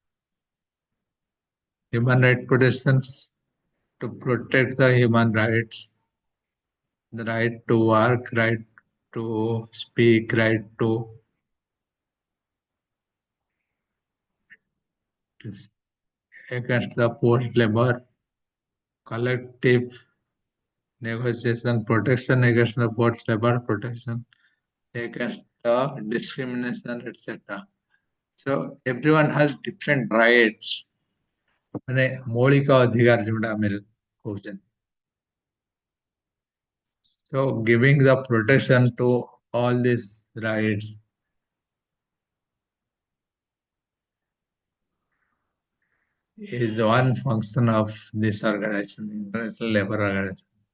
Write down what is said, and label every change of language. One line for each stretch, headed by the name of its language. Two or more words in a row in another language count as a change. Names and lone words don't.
English: Human rights protections to protect the human rights, the right to work, right to speak, right to against the forced labor, collective negotiation, protection against the forced labor, protection against the discrimination, etc. So everyone has different rights.
Odia: ମାନେ ମୌଳିକ ଅଧିକାର ଯୋଉଟା ଆମେ କହୁଛନ୍ତି.
English: So giving the protection to all these rights is one function of this organization, International Labour Organization.